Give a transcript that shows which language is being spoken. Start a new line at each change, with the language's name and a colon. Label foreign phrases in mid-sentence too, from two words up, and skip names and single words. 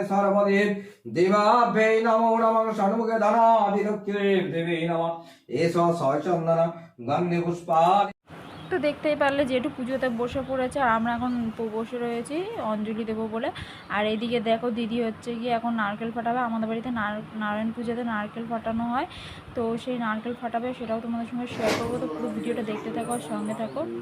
Sanskrit: सर्वदेव देवाभ्यै नमो नमः षण्मुखे धनाधिलक्ष्मी देवी नमः एष सचन्दन गन्धे पुष्पाणि।
Bangla: তো দেখতেই পারলে যেটু পুজোতে বসে পড়েছে, আর আমরা এখন বসে রয়েছি অঞ্জলি দেবো বলে। আর এদিকে দেখো দিদি হচ্ছে গিয়ে এখন নারকেল ফাটাবে। আমাদের বাড়িতে নারায়ণ পুজোতে নারকেল ফাটানো হয়, তো সেই নারকেল ফাটাবে, সেটাও তোমাদের সঙ্গে শেয়ার করবো। তো পুরো ভিডিওটা দেখতে থাকো আর সঙ্গে থাকো।